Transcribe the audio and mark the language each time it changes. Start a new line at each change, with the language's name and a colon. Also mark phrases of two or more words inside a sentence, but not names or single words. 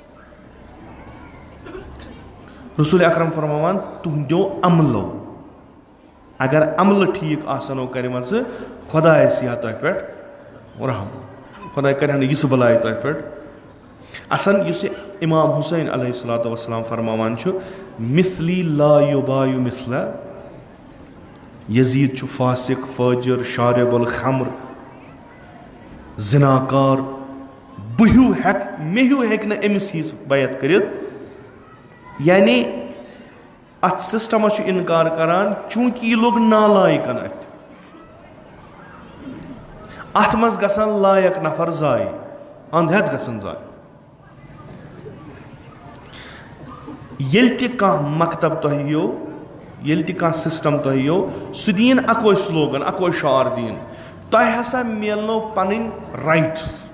Kashmiri: رسوٗل اکرم فرماوان تُہنٛدیو عملو اگر عملہٕ ٹھیٖک آسنو کَرِمَژٕ خۄدایَس یِیہِ ہا تۄہہِ پٮ۪ٹھ رحم خۄداے کَرِ ہا نہٕ یِژھ بَلاے تۄہہِ پٮ۪ٹھ اَصل یُس یہِ اِمام حُسین
Arabic: علیہ الصلوۃ والسلام
Kashmiri: فرماوان چھُ
Arabic: مِثلی لا یُبایُ مِثلہ
Kashmiri: یزیٖد چھُ فاسق فٲجر
Arabic: شارب الخمر
Kashmiri: زِناکار بہٕ ہیوٗ ہٮ۪کہٕ مےٚ ہیوٗ ہیٚکہِ نہٕ أمِس ہِوِس بیعت کٔرِتھ یعنی اَتھ سِسٹمس چھُ اِنکار کران چوٗنٛکہِ یہِ لوٚگ نالایکن اَتھِ اَتھ منٛز گژھن لایق نفر ضایہِ انٛد ہٮ۪تھ گژھن ضایہِ ییٚلہِ تہِ کانٛہہ مکتب تۄہہِ یِیو ییٚلہِ تہِ کانٛہہ سِسٹم تۄہہِ یِیو سُہ دِیِن اَکوے سلوگن اَکوے شعار دِیِن تۄہہِ ہسا میلنو پنٕنۍ رایٹٕس